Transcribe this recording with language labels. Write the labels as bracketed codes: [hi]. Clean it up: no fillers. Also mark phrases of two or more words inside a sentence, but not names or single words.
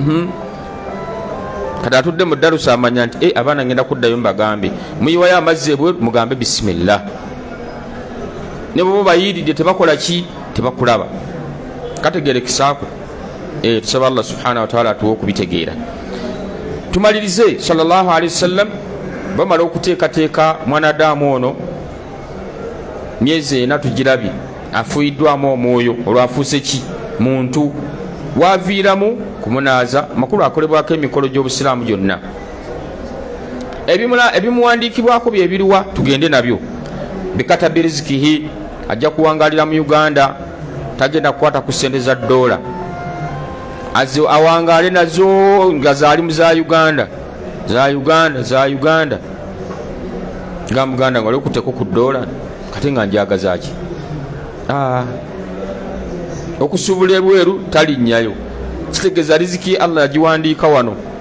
[lg] kati atudde mu darusa amanya nti abaana ngenda kuddayo mubagambe muyiwayo amazzi ebweru mugambe bisimillah ne bo bayiridde tebakola ki tebakulaba kategerekisaako tusaba [ar] الله سبحانه وتعالى [lg] atuwe okubitegeera tumalirize [ar] صلى الله عليه وسلم [lg] bamala okuteekateeka mwanadamu ono myezi ena tugirabye afuyiddwamu omwoyo olwafuuse ki muntu waviiramu kumunaaza makulu akolebwako emikolo gy'obusiraamu gyonna ebimuwandiikibwako byebiruwa tugende nabyo bikatabi rizikihi ajja kuwangalira mu Uganda tagenda kukwata ku sente za $, awangale nazo nga zaali mu za Uganda nga muganda nga olekuteko ku $, kate nga njagazaki okusuubula ebweru talinnyayo kitegeeza riziki Allah yagiwandiika wano